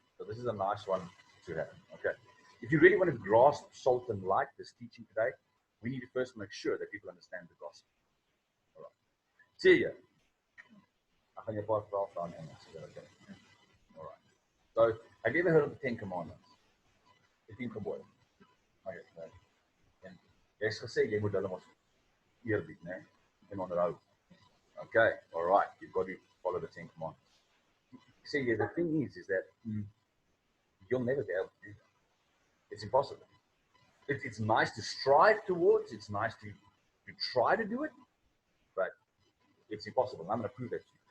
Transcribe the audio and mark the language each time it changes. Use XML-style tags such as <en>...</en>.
<en>So this is a nice one to have, okay? If you really want to grasp salt and light, this teaching today, we need to first make sure that people understand the gospel. All right. See you. I think about 12 down in okay. All right. So, have you ever heard of the 10 Commandments? The 10 Commandments. Okay.</en> <af>En jy is gesê jy moet hulle mos eerbied, né? En onderhou.</af> <en>Okay. All right. You've got to follow the 10 Commandments. See, the thing is that you'll never be able to do that. It's impossible. It's nice to strive towards. It's nice to try to do it, but it's impossible. I'm going to prove that to you.</en>